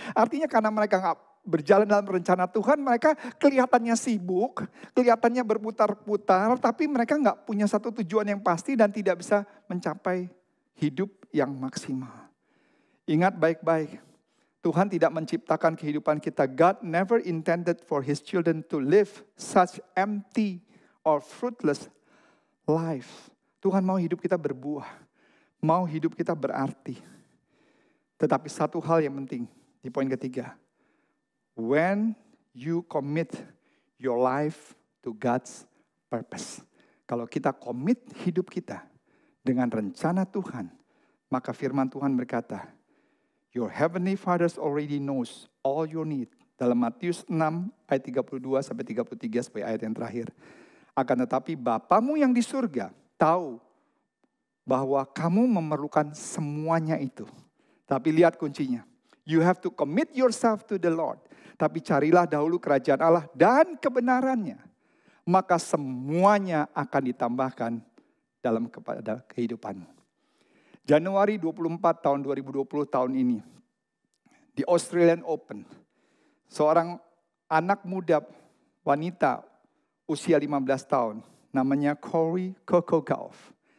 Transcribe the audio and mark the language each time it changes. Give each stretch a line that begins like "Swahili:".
Indonesian: Artinya karena mereka nggak berjalan dalam rencana Tuhan, mereka kelihatannya sibuk, kelihatannya berputar-putar, tapi mereka nggak punya satu tujuan yang pasti dan tidak bisa mencapai hidup yang maksimal. Ingat baik-baik. Tuhan tidak menciptakan kehidupan kita.
English: God never intended for His children to live such empty or fruitless life.
Indonesian: Tuhan mau hidup kita berbuah. Mau hidup kita berarti. Tetapi satu hal yang penting di poin ketiga.
English: When you commit your life to God's purpose.
Indonesian: Kalau kita komit hidup kita dengan rencana Tuhan, maka firman Tuhan berkata,
English: your heavenly Father already knows all your need.
Indonesian: Dalam Matius 6 ayat 32 sampai 33 sebagai ayat yang terakhir. Akan tetapi Bapamu yang di surga tahu bahwa kamu memerlukan semuanya itu. Tapi lihat kuncinya.
English: You have to commit yourself to the Lord.
Indonesian: Tapi carilah dahulu kerajaan Allah dan kebenarannya. Maka semuanya akan ditambahkan dalam kepada kehidupanmu. Januari 24 tahun 2020 tahun ini, di Australian Open, seorang anak muda wanita usia 15 tahun, namanya Cory Gauff.